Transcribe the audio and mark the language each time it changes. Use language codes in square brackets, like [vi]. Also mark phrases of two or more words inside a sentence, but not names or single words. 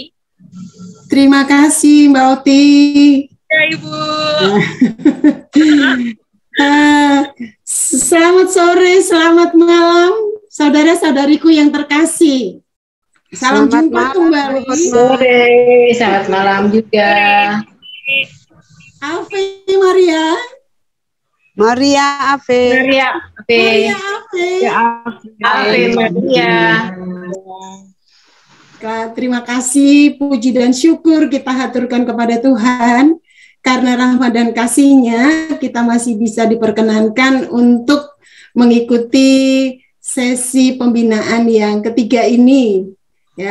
[id] Terima kasih Mbak Oti. Ya Ibu. Selamat sore, selamat malam, saudara-saudariku yang terkasih. Salam jumpa kembali. Sore, selamat malam juga. [la] Ave Maria. Maria Ave. Maria Ave. Maria Ave. Ave Maria. [id] Terima kasih, puji dan syukur kita haturkan kepada Tuhan. Karena rahmat dan kasih-Nya, kita masih bisa diperkenankan untuk mengikuti sesi pembinaan yang ketiga ini.